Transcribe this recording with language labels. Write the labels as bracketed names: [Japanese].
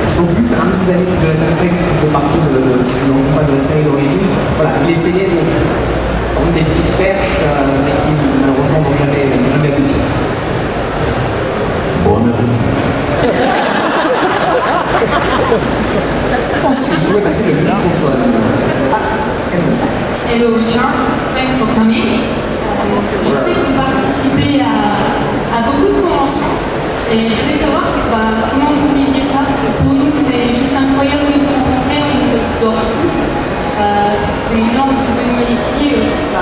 [French] Donc, vu qu'un de ses amis, c'est Jonathan Frakes, qui fait partie de la série d'origine, voilà, il essayait de prendre des petites perches, mais qui malheureusement n'ont jamais abouti. Bon appétit. Ensuite, vous pouvez passer le microphone. [English] Hello Richard, thanks for coming. [French] Je sais que vous participez à beaucoup de conventions et je voulais savoir comment vous viviez ça, parce que pour nous c'est juste incroyable de vous rencontrer, on vous adore tous. C'est énorme de venir ici,